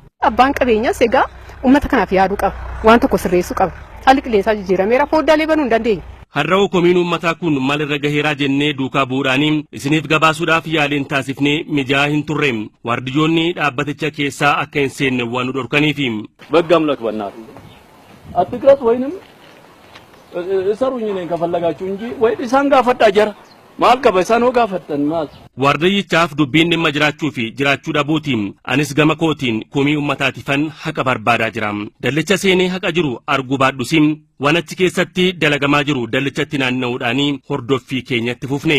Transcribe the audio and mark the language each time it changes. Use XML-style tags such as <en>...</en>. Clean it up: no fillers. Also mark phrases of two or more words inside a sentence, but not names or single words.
<om>Abbaan qabeenyaas egaa uummata kanaaf yaaduu qaba. Waan tokko sirreessuu qaba. Haalli qilleensaa jijjiirameera foddaalee banuu hin dandeenye. Har'aa komiin uummataa kun maalirra gaheeraa jennee duukaa bu'uudhaan isiniif gabaasuudhaaf yaaliin taasifnee mijaa hin turre. Waardiyyoonni dhaabbaticha keessaa akka hin seenne waan nu dhorkaniif.</om> <am>በሕግ አምላክ በእናትህ አትቅረጽ ወይንም እሰሩኝ እኔን ከፈለጋችሁ እንጂ ወይ ኢሳን ጋፈጣ ጀራ</am> <om>maal qaba isaan hoo gaafatan maal. Waardiyyichaaf dubbiin dhimma jiraachuu fi jiraachuu dhabuutiin anis gama kootiin komii uummataatiifan haqa barbaadaa jira. Dallicha seenee haqa jiru arguu baadhusim waan achi keessatti dalagamaa jiru dallichatti naanna'uudhaan hordoffii keenyatti fufne.</om>